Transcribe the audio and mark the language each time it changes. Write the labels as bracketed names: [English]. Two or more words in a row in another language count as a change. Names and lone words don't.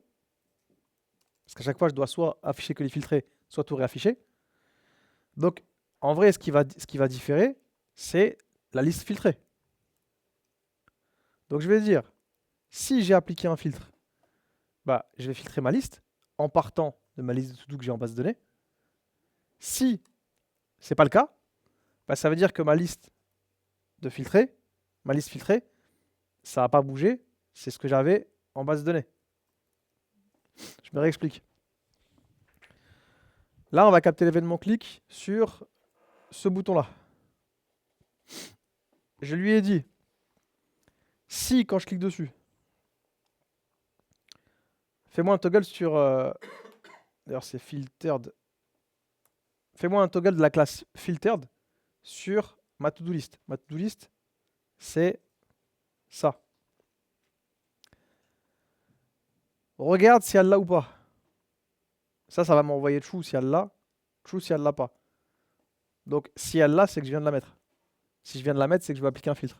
[French] Parce qu'à chaque fois, je dois soit afficher que les filtrés, soit tout réafficher. Donc, en vrai, ce qui va différer, c'est la liste filtrée. Donc, je vais dire, si j'ai appliqué un filtre, bah, je vais filtrer ma liste en partant de ma liste de to-do que j'ai en base de données. Si ce n'est pas le cas, bah, ça veut dire que ma liste filtrée, ça n'a pas bougé. C'est ce que j'avais en base de données. Je me réexplique. Là, on va capter l'événement clic sur ce bouton-là. Je lui ai dit, si quand je clique dessus, fais-moi un toggle sur... D'ailleurs, c'est filtered. Fais-moi un toggle de la classe filtered sur ma to-do list. Ma to-do list, c'est ça. Regarde si elle l'a ou pas. Ça va m'envoyer true si elle l'a, true si elle l'a pas. Donc, si elle l'a, c'est que je viens de la mettre. Si je viens de la mettre, c'est que je veux appliquer un filtre.